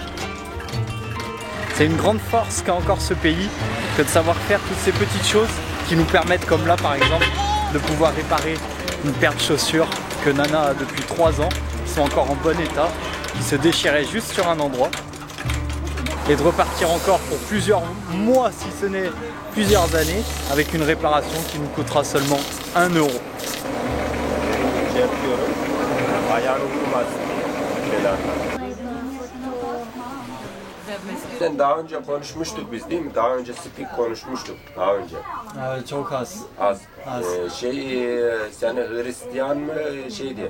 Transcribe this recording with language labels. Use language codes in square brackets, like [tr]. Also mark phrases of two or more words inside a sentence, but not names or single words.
[fr] C'est une grande force qu'a encore ce pays que de savoir faire toutes ces petites choses qui nous permettent, comme là par exemple, de pouvoir réparer une paire de chaussures que Nana a depuis 3 ans, qui sont encore en bon état, qui se déchiraient juste sur un endroit. Et de repartir encore pour plusieurs mois, si ce n'est plusieurs années, avec une réparation qui nous coûtera seulement 1 €. [tr] Daha önce konuşmuştuk biz değil mi? Daha önce speak konuşmuştuk. Daha önce. Çok az. Az. Sen Hristiyan mı şeydi?